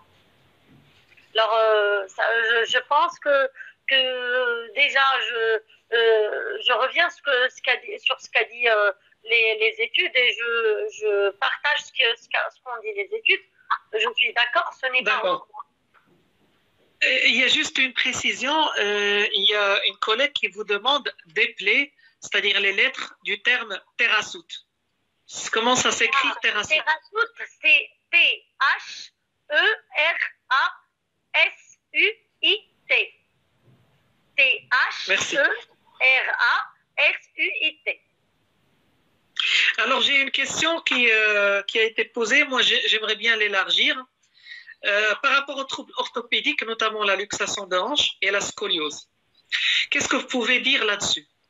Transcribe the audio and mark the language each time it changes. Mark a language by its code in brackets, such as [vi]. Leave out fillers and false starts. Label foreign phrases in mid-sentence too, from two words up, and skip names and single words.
[fr] Alors, je pense que déjà, je reviens sur ce qu'a dit les études et je partage ce qu'ont dit les études. Je suis d'accord, ce n'est pas... Il y a juste une précision. Il y a une collègue qui vous demande d'épeler, c'est-à-dire les lettres du terme Therasout. Comment ça s'écrit, Therasout? Therasout, c'est T-H-E-R-A-S-U-I-T. T-H-E-R-A-S-U-I-T. Alors, j'ai une question qui a été posée. Moi, j'aimerais bien l'élargir. Par rapport aux troubles orthopédiques, notamment la luxation de hanche et la scoliose. Qu'est-ce que vous pouvez dire là-dessus?